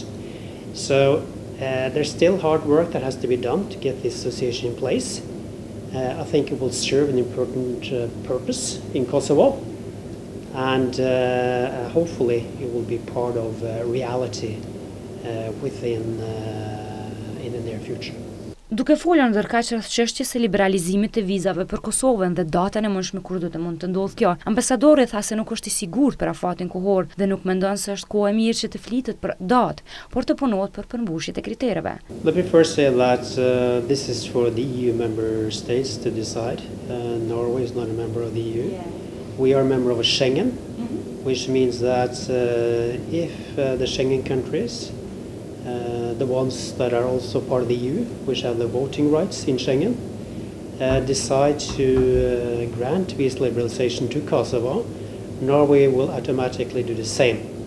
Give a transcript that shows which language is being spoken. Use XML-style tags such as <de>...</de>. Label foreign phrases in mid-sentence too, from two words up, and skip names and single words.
<en>So there's still hard work that has to be done to get this association in place. I think it will serve an important purpose in Kosovo, and hopefully it will be part of reality within in the near future.</en> <sq>Duke folur ndërkaq rreth çështjes së liberalizimit të vizave për Kosovën dhe datën e mençme kur do të mund të ndodhë kjo, ambasadori tha se nuk është i sigurt për afatin kohor dhe nuk mendon se është kohë e mirë që të flitet për datë, por të punohet për përmbushjet e kritereve.</sq> <en>Let me first say that this is for the EU member states to decide. Norway is not a member of the EU. Yeah. We are a member of a Schengen, which means that if the Schengen countries, the ones that are also part of the EU, which have the voting rights in Schengen, decide to grant visa liberalization to Kosovo, Norway will automatically do the same.</en>